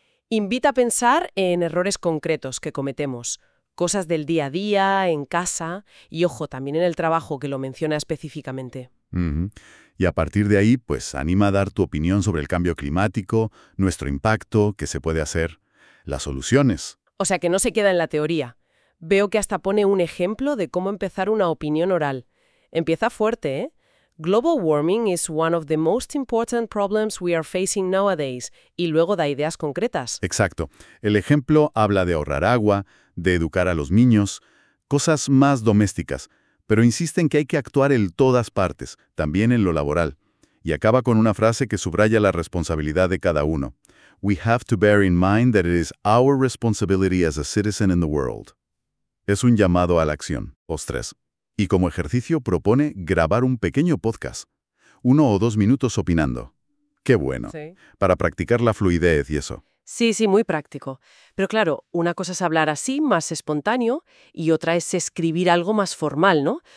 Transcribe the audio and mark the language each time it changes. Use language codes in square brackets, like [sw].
[es] Invita a pensar en errores concretos que cometemos, cosas del día a día, en casa y, ojo, también en el trabajo que lo menciona específicamente. Y a partir de ahí, pues anima a dar tu opinión sobre el cambio climático, nuestro impacto, qué se puede hacer, las soluciones. O sea que no se queda en la teoría. Veo que hasta pone un ejemplo de cómo empezar una opinión oral. Empieza fuerte, ¿eh? [en] Global warming is one of the most important problems we are facing nowadays. [es] Y luego da ideas concretas. Exacto. El ejemplo habla de ahorrar agua, de educar a los niños, cosas más domésticas. Pero insiste en que hay que actuar en todas partes, también en lo laboral. Y acaba con una frase que subraya la responsabilidad de cada uno. [en] We have to bear in mind that it is our responsibility as a citizen in the world. [es] Es un llamado a la acción, ostres. Y como ejercicio propone grabar un pequeño podcast, 1 o 2 minutos opinando. Qué bueno, Sí. para practicar la fluidez y eso. Sí, muy práctico. Pero claro, una cosa es hablar así, más espontáneo, y otra es escribir algo más formal, ¿no?